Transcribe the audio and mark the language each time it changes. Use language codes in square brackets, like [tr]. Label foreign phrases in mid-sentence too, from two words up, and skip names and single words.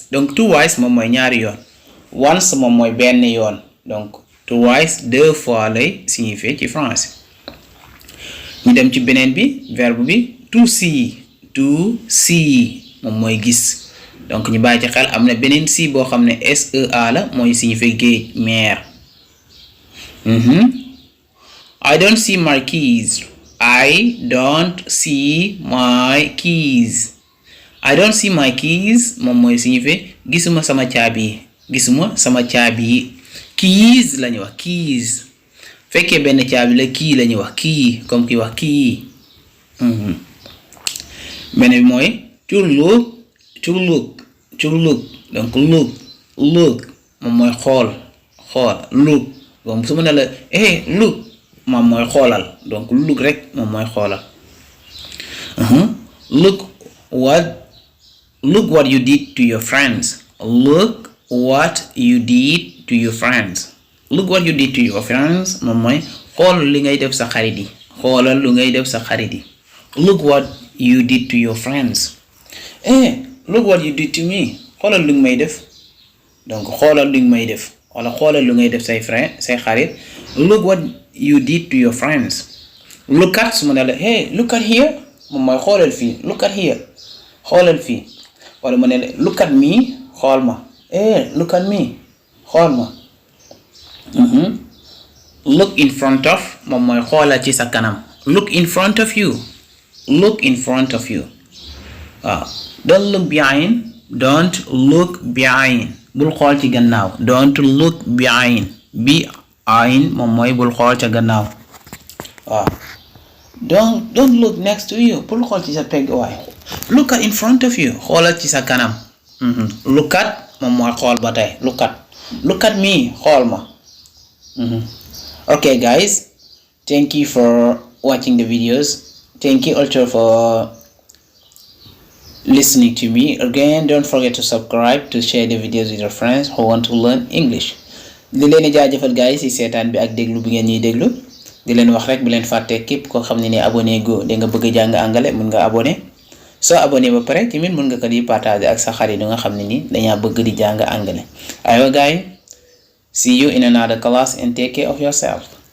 [wo] donc twice moom mooy ñaari yoon. once moom mooy benn yoon. donc twice [fr] deux fois [wo] lay signifier ci français. ñu dem ci beneen bi verbe bi to see moom mooy gis. donc ñu bàyyi ci xel am na beneen see boo xam ne SEA la mooy signifier géej mer. [en] I don't see my keys. I don't see my keys. I don't see my keys [wo] moom mooy signifier gisuma sama caabi yi. keys la ñuy wax keys. fekkee benn caabi la kii la ñuy wax kii comme ki wax kii. beneen bi mooy to look donc look moom mooy xool look donc su ma ne la look moom mooy xoolal donc look rek moom mooy xoolal. [en] look what you did to your friends. Look what you did to your friends. Look what you did to your friends [wo] moom mooy xool li ngay def sa xarit yi. xoolal lu ngay def sa xarit yi. [en] Look what you did to your friends. Look what you did to me. [wo] xoolal lu may def. donc xoolal lu may def wala xoolal lu ngay def say xarit. [en] Look what you did to your friends. Look at [wo] su ma ne la [en] look at here [wo] moom mooy xoolal fii. [en] Look at here [wo] xoolal fii. wala ma ne la [en] look at me [wo] xool ma. [en] Look at me [wo] xool ma. [en] Look in front of [wo] moom mooy xoolal ci sa kanam. [en] Look in front of you. Look in front of you. waaw don't look behind. Don't look behind. [wo] bul xool ci gannaaw. [en] Don't look behind. [wo] Behind moom mooy bul xool ca gannaaw. [en] waaw don't look next to you. [wo] bul xool ci sa pegg waay. [en] Look at in front of you. [wo] xoolal ci sa kanam. [en] Look at [wo] moom mooy xool ba tey. [en] Look at me [wo] xool ma. [en] Okay guys, thank you for watching the videos. Thank you also for listening to me. Again, don't forget to subscribe, to share the videos with your friends who want to learn English. [wo] di leen jaajëfal guys ci seetaan bi ak déglu bi ngeen ñuy déglu. di leen wax rek bu leen fàtte képp koo xam ne ni abonné go da nga bëgg jàng anglais mën nga abonné. soo abonné ba pare tamit mën nga ko di partager ak sa xarit yi nga xam ne ni dañaa bëgg di jàng anglais. [en] aywa guys, see you in another class and take care of yourself.